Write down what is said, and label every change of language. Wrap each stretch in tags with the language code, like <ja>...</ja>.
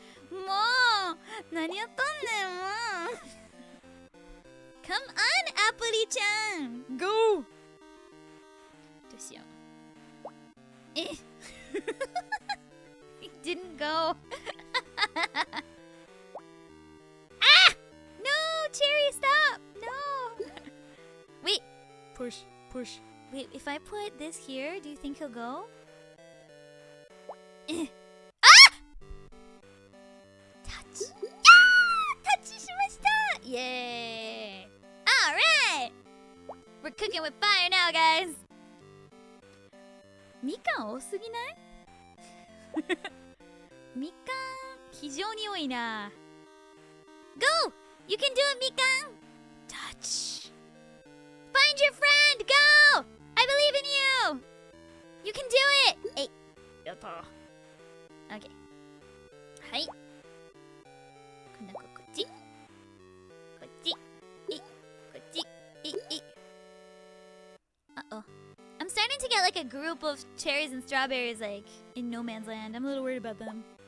<ja>もう何やっとんねんもう。</ja> <en>Come on, Apple ちゃん。 Go!</en> <ja>どうしよう。</ja> <en>It didn't go. Ah! No, Cherry, stop! No. Wait. Push, push. Wait, if I put this here, do you think he'll go? Ah! Touch. Yeah! Touch しました!Yay! Alright! We're cooking with fire now, guys!</en> <ja>みかん多すぎないみかん非常に多いな。</ja> <en>Go! You can do it, みかん Touch! Find your friend! Go! I believe in you! You can do it!</en> <ja>えいやった OK はい今度はこっちこっちえいこっちえいえい</ja> <en>Uh-oh I'm starting to get like a group of cherries and strawberries like in no man's land. I'm a little worried about them.</en>